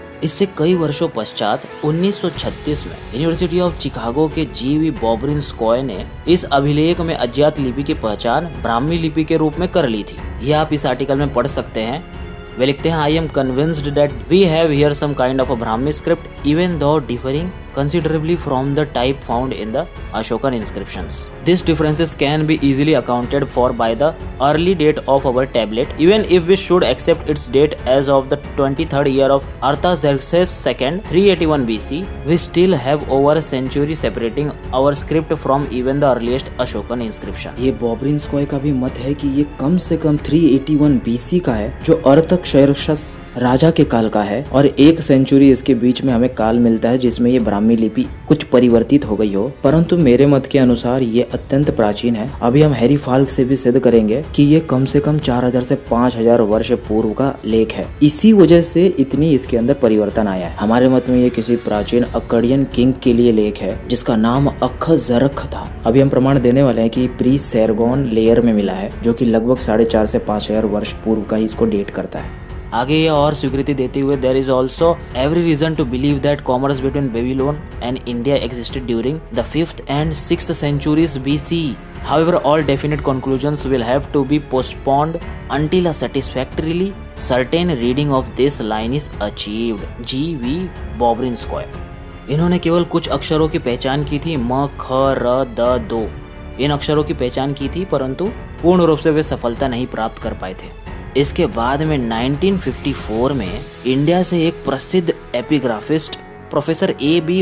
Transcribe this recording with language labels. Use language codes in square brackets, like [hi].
[hi] इससे कई वर्षों पश्चात 1936 में यूनिवर्सिटी ऑफ चिकागो के GV बॉब्रिन्स्कॉय ने इस अभिलेख में अज्ञात लिपि की पहचान ब्राह्मी लिपि के रूप में कर ली थी। यह आप इस आर्टिकल में पढ़ सकते हैं। वे लिखते हैं, [en] I am convinced that we have here some kind of a Brahmi script even though differing considerably from the type found in the Ashokan inscriptions. These differences can be easily accounted for by the early date of our tablet, even if we should accept its date as of the 23rd year of Artaxerxes II, 381 BC. We still have over a century separating our script from even the earliest Ashokan inscription. [hi] ये बॉब्रिन्स्कॉय का भी मत है कि ये कम से कम 381 BC का है, जो अर्थकशेरक्षस राजा के काल का है, और 1 सेंचुरी इसके बीच में हमें काल मिलता है जिसमें ये ब्राह्मी लिपि कुछ परिवर्तित हो गई हो। परंतु मेरे मत के अनुसार ये अत्यंत प्राचीन है। अभी हम हैरी फाल्क से भी सिद्ध करेंगे कि ये कम से कम 4000 से 5000 वर्ष पूर्व का लेख है। इसी वजह से इतनी इसके अंदर परिवर्तन आया है। हमारे मत में ये किसी प्राचीन अक्कडियन किंग के लिए लेख है जिसका नाम अक्खजरख था। अभी हम प्रमाण देने वाले हैं कि प्री सेरगोन लेयर में मिला है, जो कि लगभग 4500 से 5000 वर्ष पूर्व का ही इसको डेट करता है। आगे ये और स्वीकृति देते हुए, [en] There is also every reason to believe that commerce between Babylon and India existed during the 5th and 6th centuries BC. However, all definite conclusions will have to be postponed until a satisfactorily certain reading of this line is achieved. G.V. Bobrinskoy। [hi] इन्होंने केवल कुछ अक्षरों की पहचान की थी, म, ख, र, द, दो। इन अक्षरों की पहचान की थी, परंतु पूर्ण रूप से वे सफलता नहीं प्राप्त कर पाए थे। इसके बाद में 1954 में इंडिया से एक प्रसिद्ध एपिग्राफिस्ट प्रोफेसर A.B.